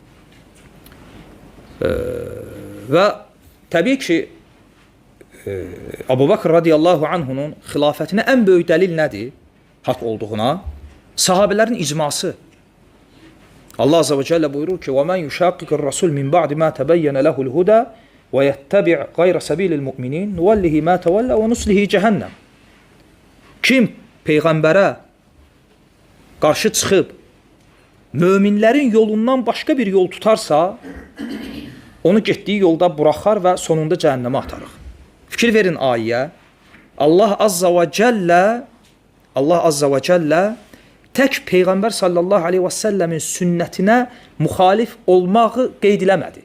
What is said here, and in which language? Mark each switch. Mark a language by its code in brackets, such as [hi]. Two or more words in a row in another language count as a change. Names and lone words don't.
[az] Və təbii ki, Əbu Bakr [ar] رضي الله عنه [az] xilafətinə ən böyük dəlil nədir? Haqq olduğuna sahabələrin icması. [ar] الله عز وجل [az] buyurur ki: [ar] "ومن يشاقق الرسول من بعد ما تبين له الهدى ويتبع غير سبيل المؤمنين نوله ما تولى ونصله جهنم." [az] Kim peyğəmbərə qarşı çıxıb möminlərin yolundan başqa bir yol tutarsa, onu getdiyi yolda buraxar və sonunda cəhənnəmə atarıq. Fikir verin ayəyə. [ar] الله عز وجل [az] tək Peyğəmbər [ar] صلى الله عليه وسلم [az] sünnətinə müxalif olmağı qeyd eləmədi.